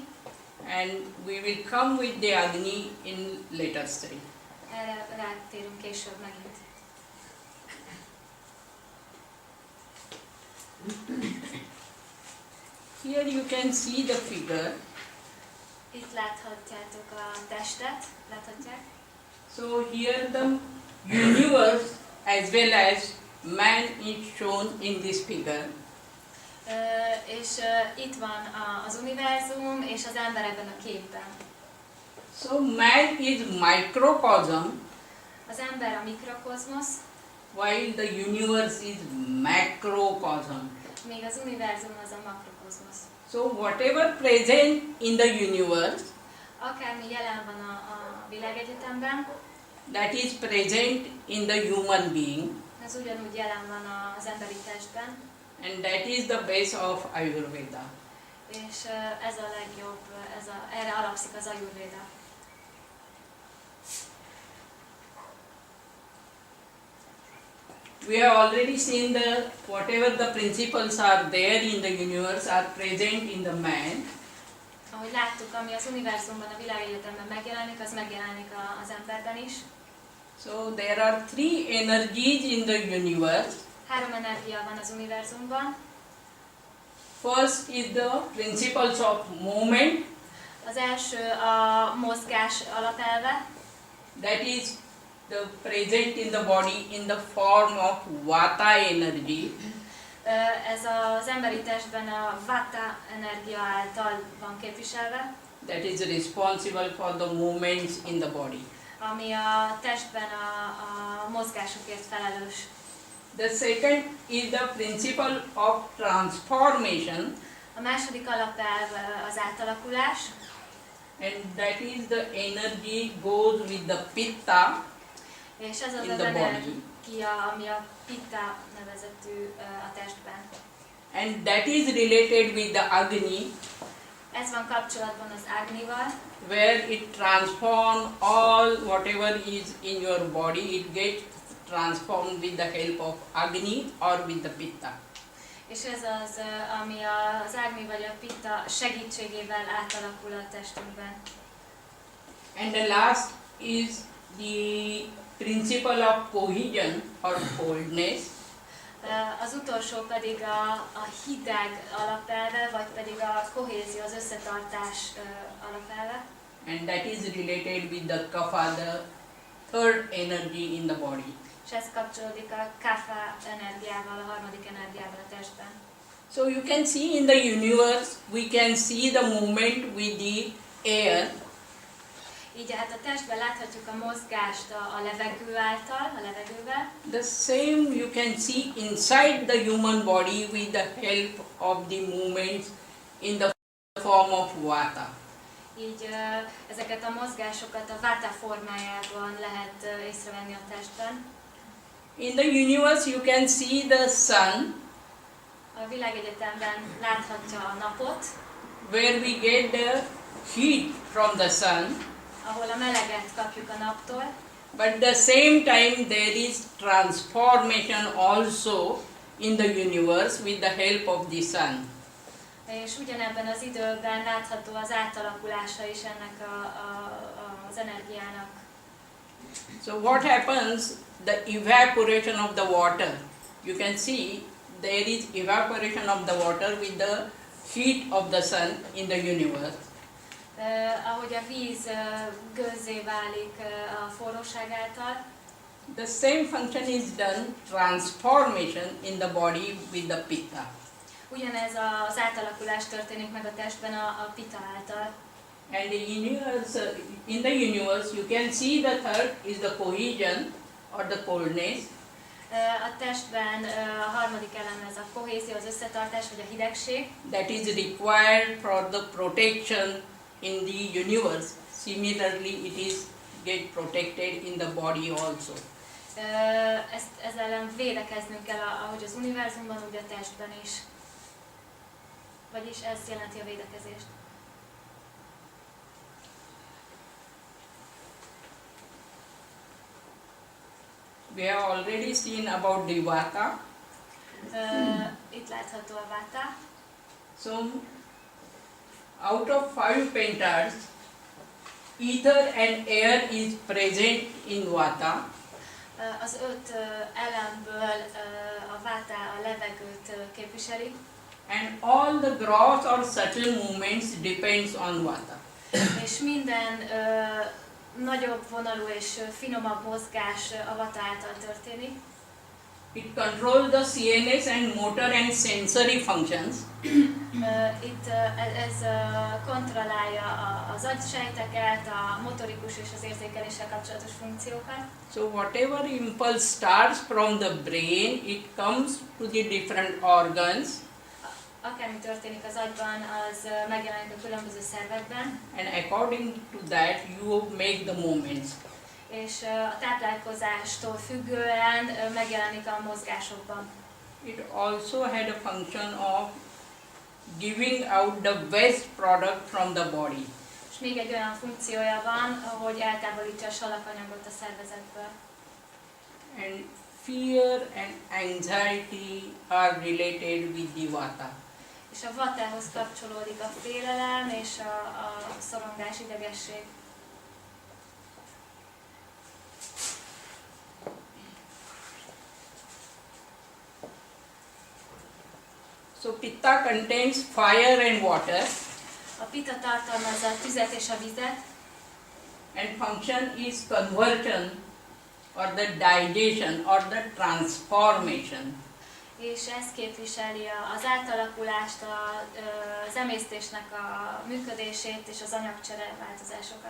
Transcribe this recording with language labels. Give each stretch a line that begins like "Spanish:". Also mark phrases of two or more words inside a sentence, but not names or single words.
English: and we will come with the Agni in later stage.
Hungarian: erre rátérünk később megint.
English: Here you can see the figure.
Hungarian: Itt láthatjátok a testet, láthatják.
English: So here the universe as well as man is shown in this figure.
Hungarian: És itt van az univerzum és az ember ebben a képben.
English: So man is microcosm,
Hungarian: Az ember a mikrokozmosz,
English: while the universe is macrocosm.
Hungarian: míg az univerzum az a makrokozmosz.
English: So whatever present in the universe,
Hungarian: Akármi jelen van a világegyetemben,
English: that is present in the human being,
Hungarian: ez ugyanúgy jelen van az emberi testben,
English: and that is the base of Ayurveda.
Hungarian: és ez a legjobb, erre alapszik az Ajurvéda.
English: We have already seen that whatever the principles are there in the universe are present in the man.
Hungarian: Ahogy láttuk, ami az univerzumban, a világegyetemben megjelenik, az megjelenik az emberben is.
English: So there are 3 energies in the universe.
Hungarian: 3 energia van az univerzumban.
English: First is the principles of movement,
Hungarian: Az első a mozgás alapelve,
English: that is the present in the body in the form of vata energy.
Hungarian: ez az emberi testben a vata energia által van képviselve,
English: That is responsible for the movements in the body.
Hungarian: ami a testben a mozgásokért felelős.
English: The second is the principle of transformation,
Hungarian: A második alapelv az átalakulás,
English: and that is the energy goes with the pitta
Hungarian: és ez az
English: in
Hungarian: az
English: the body.
Hungarian: energia, ami a pitta nevezetű a testben.
English: And that is related with the Agni,
Hungarian: Ez van kapcsolatban az Agnival,
English: where it transforms all whatever is in your body, it gets transformed with the help of Agni or with the Pitta.
Hungarian: és ez az, ami az Agni vagy a pitta segítségével átalakul a testünkben.
English: And the last is the principle of cohesion or coldness.
Hungarian: Az utolsó pedig a hideg alapelve, vagy pedig a kohézió, az összetartás alapelve.
English: And that is related with the kapha, the third energy in the body.
Hungarian: És ez kapcsolódik a kapha energiával, a harmadik energiával a testben.
English: So you can see in the universe, we can see the movement with the air.
Hungarian: Így hát a testben láthatjuk a mozgást a levegő által, a levegővel.
English: The same you can see inside the human body with the help of the movements in the form of vata.
Hungarian: Így ezeket a mozgásokat a vata formájában lehet észrevenni a testben.
English: In the universe you can see the sun,
Hungarian: A világegyetemben láthatja a napot,
English: where we get the heat from the sun,
Hungarian: ahol a meleget kapjuk a naptól,
English: but the same time there is transformation also in the universe with the help of the sun.
Hungarian: és ugyanebben az időben látható az átalakulása is ennek az energiának.
English: So what happens? The evaporation of the water. You can see there is evaporation of the water with the heat of the sun in the universe.
Hungarian: Ahogy a víz gőzzé válik a forróság által,
English: The same function is done, transformation in the body with the pitta.
Hungarian: ugyanez az átalakulás történik meg a testben a pita által.
English: And in the universe you can see the third is the cohesion or the coldness.
Hungarian: A testben a harmadik elem ez a kohézió, az összetartás vagy a hidegség.
English: That is required for the protection in the universe. Similarly, it is get protected in the body also.
Hungarian: Ezzel ellen védekeznünk kell, ahogy az univerzumban, úgy a testben is. Vagyis ez jelenti a védekezést.
English: We have already seen about the vata.
Hungarian: Itt látható a vata.
English: So, out of 5 pentas, ether and air is present in vata.
Hungarian: Az 5 elemből a vata a levegőt képviseli,
English: And all the gross or subtle movements depends on vata.
Hungarian: és minden nagyobb vonalú és finomabb mozgás a vata által történik.
English: It controls the CNS and motor and sensory functions.
Hungarian: Itt ez kontrollálja az agysejteket, a motorikus és az érzékeléssel kapcsolatos funkciókat.
English: So whatever impulse starts from the brain, it comes to the different organs,
Hungarian: Akármi történik az agyban, az megjelenik a különböző szervekben,
English: and according to that you make the movements.
Hungarian: és a táplálkozástól függően megjelenik a mozgásokban.
English: It also had a function of giving out the waste product from the body.
Hungarian: És még egy olyan funkciója van, hogy eltávolítja a salakanyagot a szervezetből.
English: And fear and anxiety are related with the vata.
Hungarian: És a vatához kapcsolódik a félelem és a szorongás, idegesség.
English: So pitta contains fire and water,
Hungarian: A pita tartalmazza a tüzet és a vizet,
English: and function is conversion or the digestion or the transformation.
Hungarian: és ez képviseli az átalakulást, az emésztésnek a működését és az anyagcsere változásokat.